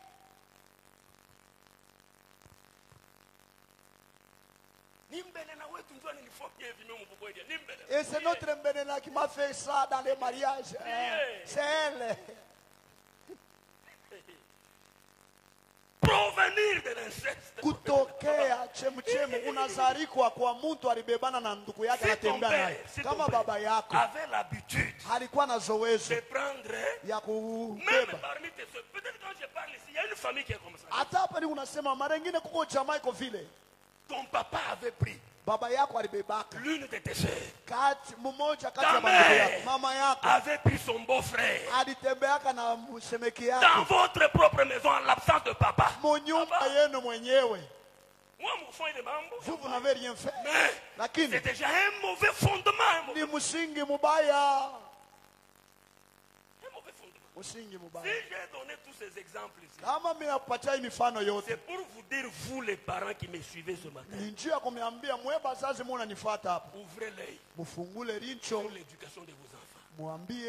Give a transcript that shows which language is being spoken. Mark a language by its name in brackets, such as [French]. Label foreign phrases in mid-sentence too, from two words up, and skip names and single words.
[French] Et c'est notre Mbelena qui m'a fait ça dans les mariages. C'est elle. Provenir de l'inceste. [Swahili] Kutokea chemuchemu unazarikwa kwa mtu alibebana na ndugu yake anatembea naye. Kama baba yako [French] avait l'habitude [Swahili] alikuwa na zoezi [French] de prendre [Swahili] ya kubeba. [French] Même parmi tes soeurs, peut-être quand je parle ici, il y a une famille qui est comme ça. [Swahili] Hata hapa ni unasema mara nyingine kuko jamaa iko vile. [French] Ton papa avait pris [Swahili] baba yako alibebaka [French] l'une de tes sœurs. [Swahili] Kati mmoja kati ya baba yako, mama yako [French] avait pris son beau-frère. [Swahili] Alitembeaka na mshemeki yake. [French] Dans votre propre maison en l'absence de papa. [Swahili] Monyumba yenu mwenyewe. [French] Vous n'avez rien fait. Mais c'est déjà un mauvais fondement. [Swahili] Ni msingi mubaya. [French] Si j'ai donné tous ces exemples ici, c'est pour vous dire, vous les parents qui me suivez ce matin, ouvrez l'œil pour l'éducation de vos enfants.